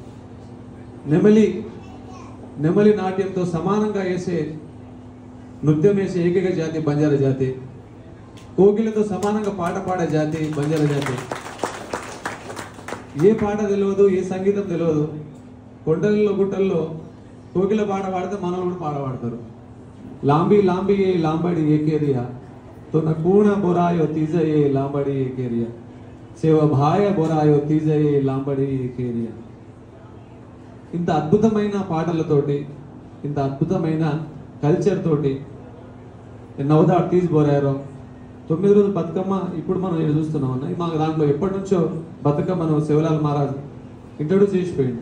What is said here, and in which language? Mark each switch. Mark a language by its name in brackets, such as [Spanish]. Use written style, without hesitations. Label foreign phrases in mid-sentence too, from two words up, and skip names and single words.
[Telugu] నెమలి నాట్యంతో సమానంగా వేసే నృత్యం వేసే ఏకైక జాతి బంజారా జాతి. కోకిలతో సమానంగా పాట పాడే జాతి బంజారా జాతి. ఏ పాట తెలియదు, ఏ సంగీతం తెలియదు, కొండల్లో గుట్టల్లో కోకిల పాట పాడితే మనలు కూడా పాట పాడతారు. [Lambadi] లాంబీ లాంబీ ఏ లాంబడి ఏకేరియా तो न कूण बोरायो तीजये लांबड़ी एकेरिया सेव भाय बोरायो तीजये लांबड़ी एकेरिया. [Telugu] ఇంత అద్భుతమైన పాటలతోటి, ఇంత అద్భుతమైన కల్చర్ తోటి [Lambadi] నవదా తీజ్ బోరారో [Telugu] 9 రోజులు బతుకమ్మ ఇప్పుడు మనం ఇక్కడ చూస్తున్నాం అన్న. మాకు దాంట్లో ఎప్పటి నుంచో బతుకమ్మను శివలాల్ మహారాజ్ ఇంట్రొడ్యూస్ చేసిపోయింది.